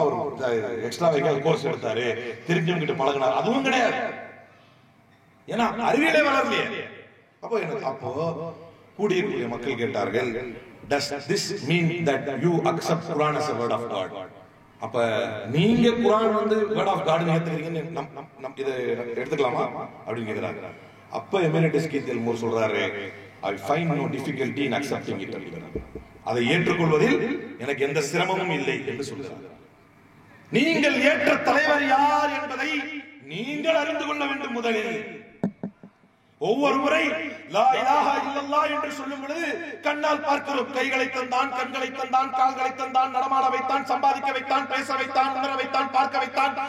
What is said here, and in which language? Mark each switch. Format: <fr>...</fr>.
<ta>Hour extra vehicle course எடுத்தாரு, தெரிஞ்சவங்க கிட்ட பழகினார். அதுவும் கிடையாது. ஏன்னா அறிவியலே வளரலையே. அப்போ கூடியிருக்கிற மக்கள் கேட்டார்கள்,</ta> <en>does this mean that you accept Quran as a word of God?</en> <ta>அப்ப நீங்க குர்ஆன் வந்து</ta> <en>word of God</en> <ta>ஏத்துக்கிறீங்கன்னு இத எடுத்துக்கலாமா அப்படின்னு கேக்குறாங்க. அப்ப எமிரேட்டஸ் கீத்தல் மூர் சொல்றாரு,</ta> <en>I find no difficulty in accepting it.</en> <ta>அதை ஏற்றுக்கொள்வதில் எனக்கு எந்த சிரமமும் இல்லை என்று சொல்கிறார். நீங்கள் ஏற்ற தலைவர் யார் என்பதை நீங்கள் அறிந்து கொள்ள வேண்டும். முதலில் ஒவ்வொரு முறை லா இலாஹா இல்லல்லாஹ் என்று சொல்லும் பொழுது கண்ணால் பார்க்கிறோம். கைகளை தந்தான், கண்களை தந்தான், கால்களை தந்தான், நடமாட வைத்தான், சம்பாதிக்க வைத்தான், பேச வைத்தான், உணர வைத்தான், பார்க்க வைத்தான்.</ta>